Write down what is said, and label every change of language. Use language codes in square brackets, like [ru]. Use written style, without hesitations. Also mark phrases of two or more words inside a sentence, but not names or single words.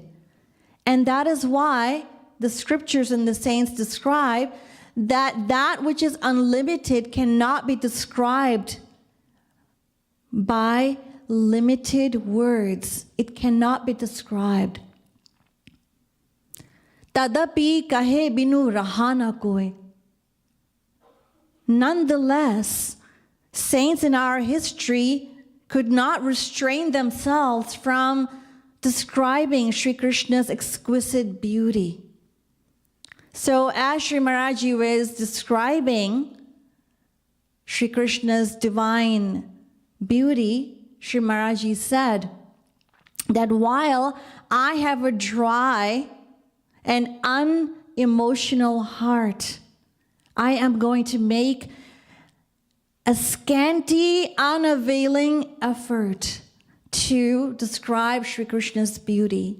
[en] And that is why the scriptures and the saints describe that that which is unlimited cannot be described by limited words. It cannot be described. [awa] तदपि कहे बिनु रहा न कोई. [en] Nonetheless, saints in our history could not restrain themselves from describing Sri Krishna's exquisite beauty. So as Sri Maharaji was describing Sri Krishna's divine beauty, Sri Maharaji said that while I have a dry and unemotional heart, I am going to make a scanty, unavailing effort to describe Sri Krishna's beauty.